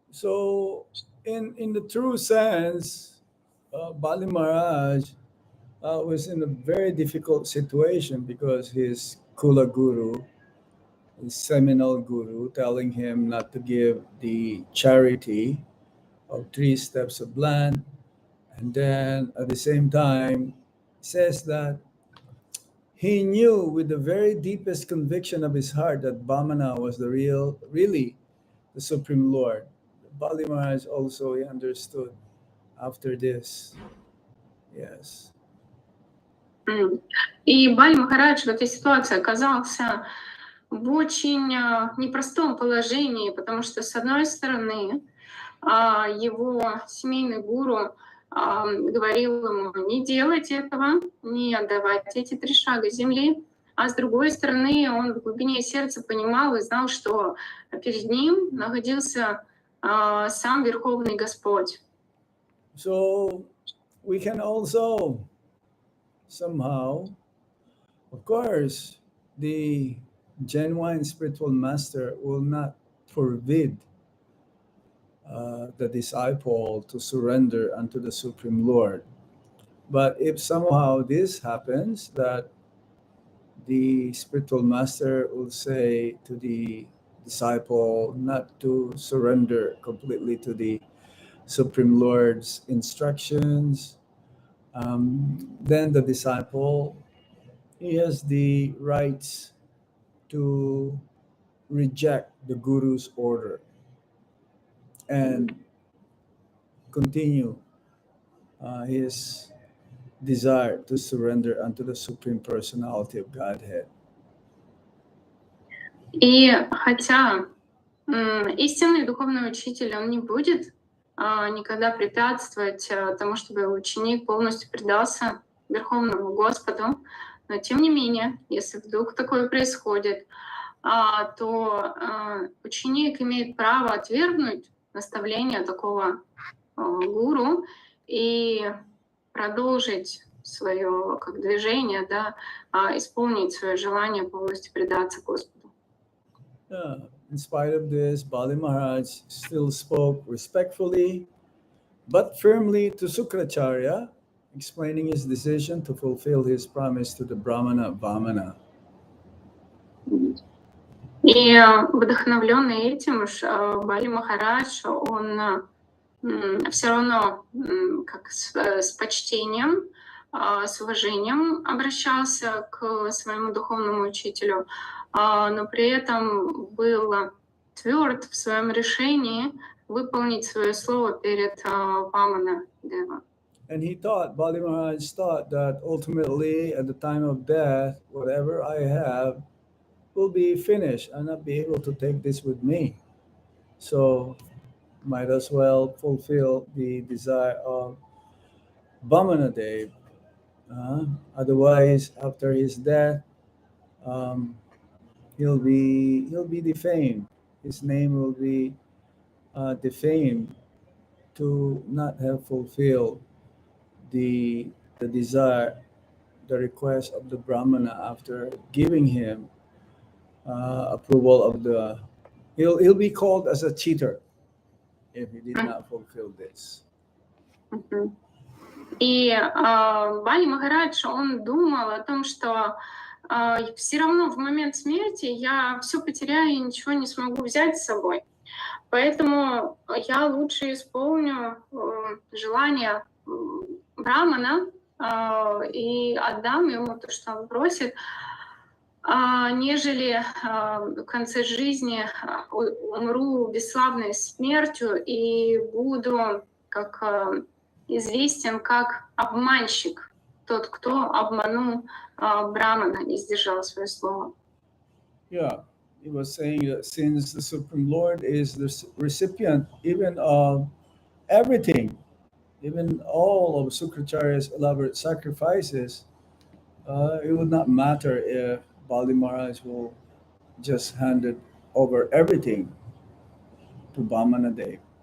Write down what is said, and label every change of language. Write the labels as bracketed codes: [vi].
[en] So, in the true sense, Bali Maharaj was in a very difficult situation because his Kula Guru, his seminal guru, telling him not to give the charity of 3 steps of land, and then at the same time says that he knew with the very deepest conviction of his heart that Bhamana was really the Supreme Lord. Bali Maharaj also he understood after this. Yes. [ru] И Бали Махарадж в этой ситуации оказался в очень непростом положении, потому что, с одной стороны, его семейный гуру говорил ему не делать этого, не отдавать эти 3 шага земли, а с другой стороны, он в глубине сердца понимал и знал, что перед ним находился сам Верховный Господь. [en] So we can also somehow, of course, the genuine spiritual master will not forbid the disciple to surrender unto the Supreme Lord. But if somehow this happens, that the spiritual master will say to the disciple not to surrender completely to the Supreme Lord's instructions, then the disciple, he has the rights to reject the Guru's order and continue his desire to surrender unto the Supreme Personality of Godhead. [ru] И хотя истинный духовный учитель, он не будет никогда препятствовать тому, чтобы ученик полностью предался Верховному Господу, но тем не менее, если вдруг такое происходит, то ученик имеет право отвергнуть наставление такого гуру и продолжить свое движение, исполнить свое желание полностью предаться Господу. [en] In spite of this, Bali Maharaj still spoke respectfully but firmly to Sukracharya explaining his decision to fulfill his promise to the Brahmana Vamana. [ru] И вдохновленный этим, Бали Махарадж, он все равно как с почтением, с уважением обращался к своему духовному учителю, но при этом был тверд в своем решении выполнить свое слово перед Вамана Дева. [en] And Bali Maharaj thought that ultimately at the time of death, whatever I have will be finished. I'll not be able to take this with me. So might as well fulfill the desire of Vamana Dev. Otherwise, after his death, he'll be defamed. His name will be defamed to not have fulfilled the desire, the request of the Brahmana after giving him approval of the. He'll be called as a cheater if he did not fulfill this. [ru] И Бали Махарадж, он думал о том, что все равно в момент смерти я все потеряю и ничего не смогу взять с собой. Поэтому я лучше исполню желание Брамана и отдам ему то, что он просит, нежели в конце жизни умру бесславной смертью и буду известен как обманщик, тот, кто обманул Брамана, не сдержал свое слово. [en] Yeah, he was saying that since the Supreme Lord is the recipient even of everything, even all of Sukracharya's elaborate sacrifices, it would not matter if Bali Maharaj will just handed over everything to Vamana Dev.